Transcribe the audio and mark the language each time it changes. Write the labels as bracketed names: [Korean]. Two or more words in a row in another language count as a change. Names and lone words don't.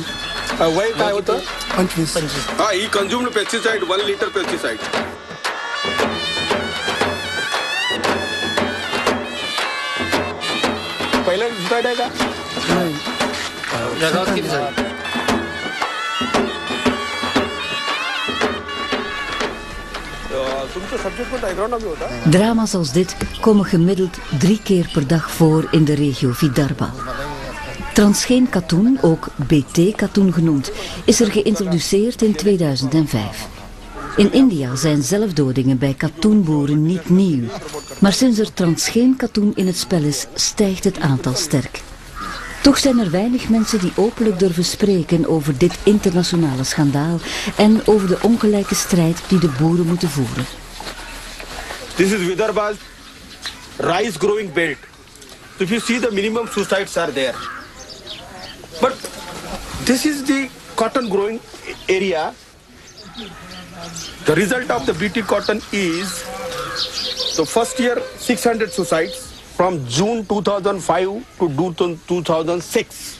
[Marathi] वय काय होतं? 25. [English] हा, he consumed pesticide 1 litre pesticide. [Marathi] पहिलं डिसाइड आहे का? नाही. जगात किती झाली? [Dutch] Drama's als dit komen gemiddeld 3 keer per dag voor in de regio Vidarbha. Transgeen katoen, ook BT-katoen genoemd, is er geïntroduceerd in 2005. In India zijn zelfdodingen bij katoenboeren niet nieuw. Maar sinds er transgeen katoen in het spel is, stijgt het aantal sterk. Toch zijn er weinig mensen die openlijk durven spreken over dit internationale schandaal en over de ongelijke strijd die de boeren moeten voeren. [English] This is Vidarbha's rice growing belt. So if you see, the minimum suicides are there. But this is the cotton growing area. The result of the Bt cotton is the first year 600 suicides from June 2005 to June 2006.